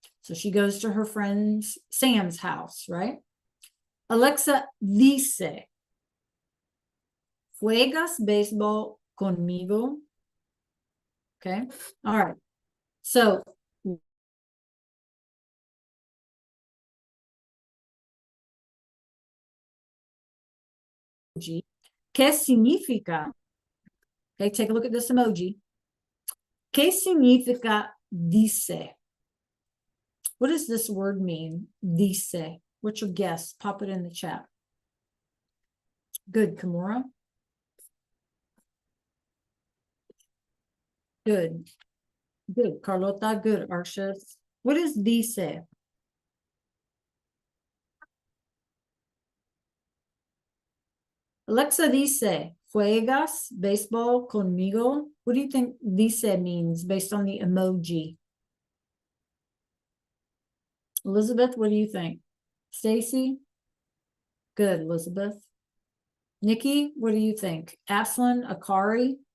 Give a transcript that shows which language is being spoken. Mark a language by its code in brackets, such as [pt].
[en] So she goes to her friend Sam's house, right? [es] Alexa dice, ¿juegas béisbol conmigo? [en] Okay. All right. So [es] ¿qué significa? [en] Okay, take a look at this emoji. [es] ¿Qué significa dice? [en] What does this word mean? Dice. What's your guess? Pop it in the chat. Good, Kimura. Good. Good, Carlota. Good, Arshas. What is dice? [es] Alexa dice, ¿juegas béisbol conmigo? [en] What do you think dice means based on the emoji? Elizabeth, what do you think? Stacy? Good, Elizabeth. Nikki, what do you think? Aslan, Akari?